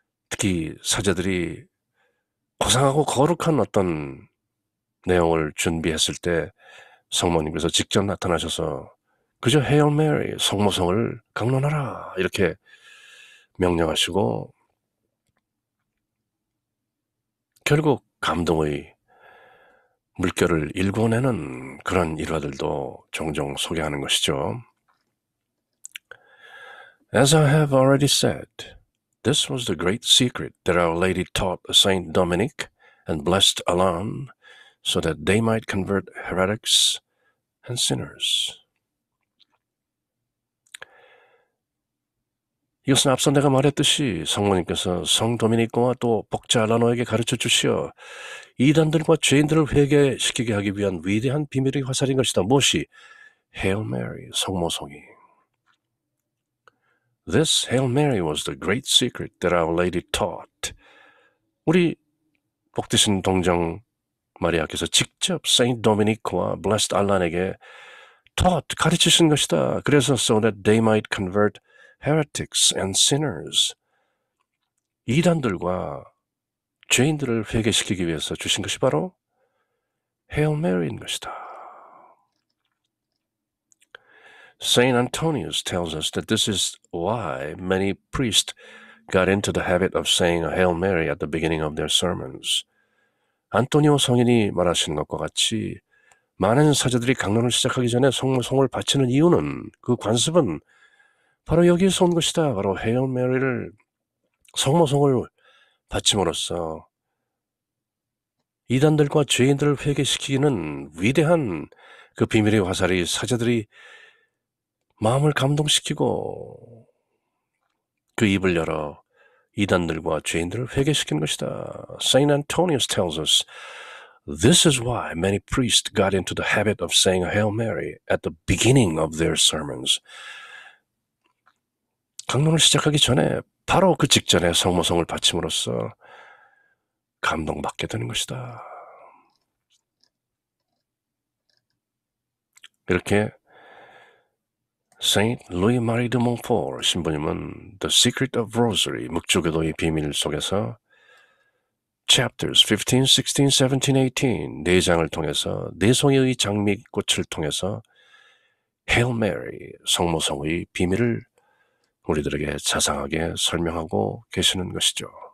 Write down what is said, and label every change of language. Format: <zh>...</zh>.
<ko>특히 사제들이 고상하고 거룩한 어떤 내용을 준비했을 때 성모님께서 직접 나타나셔서 그저 Hail Mary, 성모성을 강론하라 이렇게 명령하시고 결국 감동의 물결을 일궈내는 그런 일화들도 종종 소개하는 것이죠.</ko> <en>As I have already said, this was the great secret that Our Lady taught Saint Dominic and Blessed Alain so that they might convert heretics and sinners.</en> <ko>이것은 앞서 내가 말했듯이 성모님께서 성 도미닉과 또 복자 알라노에게 가르쳐 주시어 이단들과 죄인들을 회개시키게 하기 위한 위대한 비밀의 화살인 것이다. 무엇이? Hail Mary, 성모성이.</ko> <en>This Hail Mary was the great secret that Our Lady taught.</en> <ko>우리 복되신 동정 마리아께서 직접 Saint Dominic과 Blessed Alain에게 가르치신 것이다. 그래서</ko> <en>so that they might convert heretics and sinners.</en> <ko>이단들과 죄인들을 회개시키기 위해서 주신 것이 바로 Hail Mary인 것이다.</ko> <en>Saint Antonius tells us that this is why many priests got into the habit of saying a Hail Mary at the beginning of their sermons.</en> <ko>안토니오 성인이 말하시는 것과 같이 많은 사제들이 강론을 시작하기 전에 성모성을 바치는 이유는 그 관습은 바로 여기에서 온 것이다. 바로 Hail Mary를 성모성을 바침으로써 이단들과 죄인들을 회개시키는 위대한 그 비밀의 화살이 사제들이 마음을 감동시키고 그 입을 열어 이단들과 죄인들을 회개시킨 것이다.</ko> <en>Saint Antonius tells us, this is why many priests got into the habit of saying a Hail Mary at the beginning of their sermons.</en> <ko>강론을 시작하기 전에 바로 그 직전에 성모성을 바침으로써 감동받게 되는 것이다. 이렇게 Saint Louis-Marie de Montfort 신부님은 The Secret of Rosary, 묵주기도의 비밀 속에서 chapters 15, 16, 17, 18 네 장을 통해서 네 송이의 장미꽃을 통해서 Hail Mary, 성모성의 비밀을 우리들에게 자상하게 설명하고 계시는 것이죠.</ko>